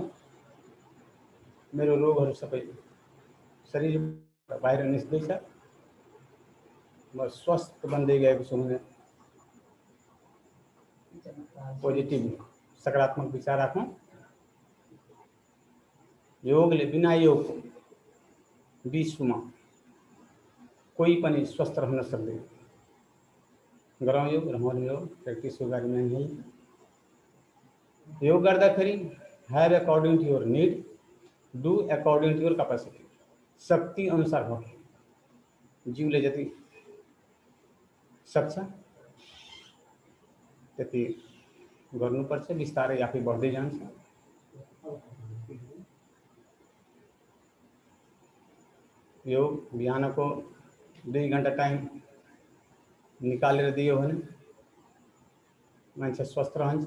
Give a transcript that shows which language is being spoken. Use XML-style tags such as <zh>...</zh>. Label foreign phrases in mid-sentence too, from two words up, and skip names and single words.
<ne>मेरो रोगहरू सबै शरीरबाट बाहिर निस्क्दैछ, म स्वस्थ बन्दै गएको छु भने पोजिटिभ सकारात्मक विचार राखौँ। योगले, बिना योग विश्वमा कोही पनि स्वस्थ रहन सक्दैन। गरौँ योग, रहौँ योग, प्र्याक्टिस</ne> <hi>योगा में है।</hi> <ne>योग गर्दाखेरि</ne> <en>Have according to your need, do according to your capacity.</en> <ne>शक्ति अनुसार हो, जीवले जति सक्छ त्यति गर्नुपर्छ। बिस्तारै आफै बढ्दै जान्छ। योग बिहानको 2 घण्टा टाइम निकालेर दियो भने मान्छे स्वस्थ रहन्छ।</ne>